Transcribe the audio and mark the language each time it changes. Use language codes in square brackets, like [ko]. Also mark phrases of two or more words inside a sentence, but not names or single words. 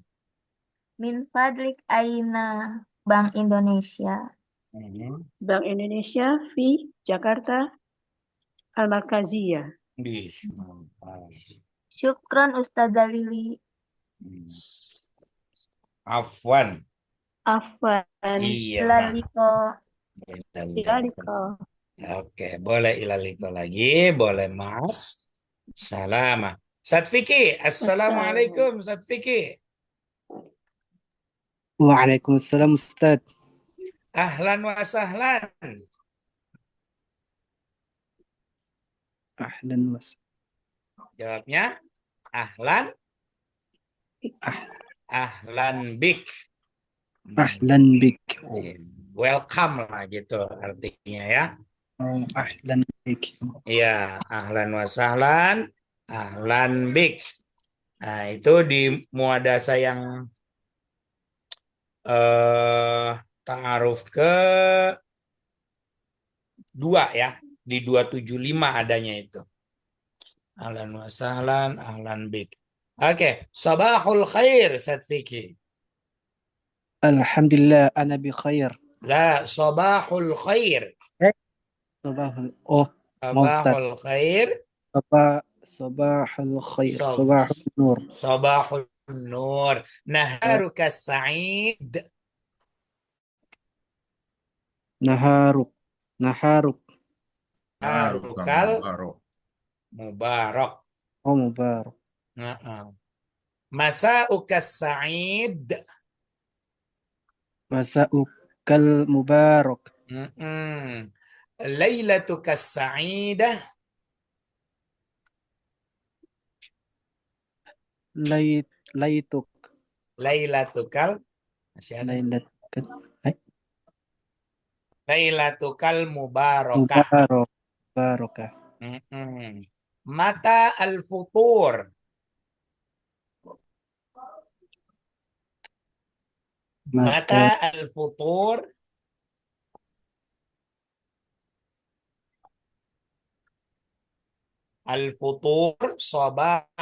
[ar] Min fadlik aina Bank Indonesia. Hmm. Bank Indonesia في جاكرتا المركزية. [id] Ih, mantap. [ar] شكرا أستاذة Lili. Hmm. Afwan. Afwan. [id] Iya, Mak. Laliko. [ar] Ilaliko. [id] Oke, boleh ilaliko lagi, boleh Mas. [ar] Salama. أستاذ Fiki، السلام عليكم أستاذ Fiki. وعليكم السلام أستاذ. أهلا وسهلا. Ahlan was. [id] Jawabnya ahlan. [ar] أهلا بك. أهلا بك. [id] Welcome lah gitu artinya ya. [ar] Oh, أهلا بك. Iya, أهلا وسهلا، أهلا بك. [id] Nah, itu di muadasa yang ta'aruf ke 2 ya. Di 275 adanya itu. [ar] أهلا وسهلا، أهلا بك. [id] Oke, [ar] صباح الخير، أستاذ Fiki. الحمد لله أنا بخير. La, صباح الخير. [id] Sabahul. Oh, mau Ustaz. [ar] صباح الخير. صباح الخير. Sab- صباح النور. صباح النور. نهارك سعيد. Naharuk. Naharuk. نهارك المبارك. Oh, mubarak. مساؤك سعيد. مساؤك المبارك. ليلتك سعيدة. Laituk. Lailatukal [id] masih ada. [ar] ليلتك المباركة. Mubarakah. متى الفطور. متى الفطور. الفطور صباح.